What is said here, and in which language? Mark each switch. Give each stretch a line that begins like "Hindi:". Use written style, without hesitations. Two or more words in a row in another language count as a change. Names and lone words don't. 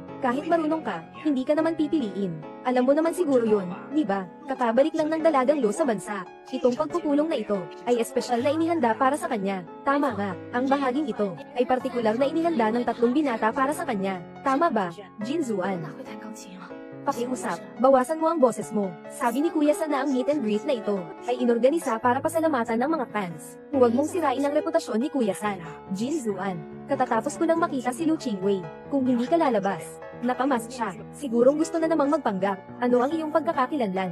Filipino: Kahit marunong ka, hindi ka naman pipiliin. Alam mo naman siguro yun, di ba? Kakabalik lang ng dalagang Lo sa bansa. Itong pagpupulong na ito, ay espesyal na inihanda para sa kanya. Tama nga, ang bahaging ito, ay partikular na inihanda ng 3 binata para sa kanya. Tama ba, Jin
Chinese: 我
Filipino: Zuan?
Chinese: 哪会弹钢琴啊？
Filipino: Pakiusap, bawasan mo ang boses mo. Sabi ni Kuya San na ang
English: meet and greet
Filipino: na ito ay inorganisa para pasalamatan ng mga fans. Huwag mong sirain ang reputasyon ni Kuya San. Jin Zuan. Katatapos ko lang makita si Lu Qingwei. Kung hindi ka lalabas, nakamask siya. Sigurong gusto na namang magpanggap. Ano ang iyong pagkakakilanlan?